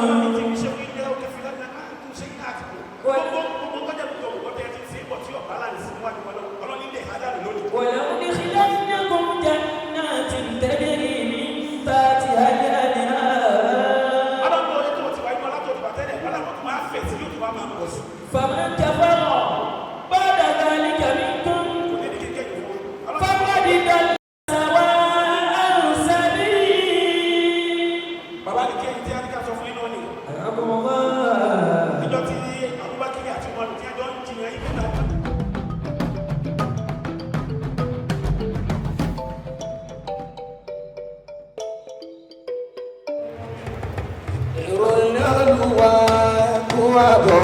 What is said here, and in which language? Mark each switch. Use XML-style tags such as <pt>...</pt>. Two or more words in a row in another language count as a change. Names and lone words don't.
<ar>ولأدخلنكم جنات تجري من تحتها الأنهار فمن كفر بعد ذلك منكم فقد ضل سواء السبيل.</ar> <yo>Bàbá ní kéyìn tí a ní ká sọ fún iná ni. Ìjọ tí Abubakar àti Umaru tí a jọ ń jiyàn yìí nígbà. Ìròyìn Olúwa kú àbọ̀.</yo>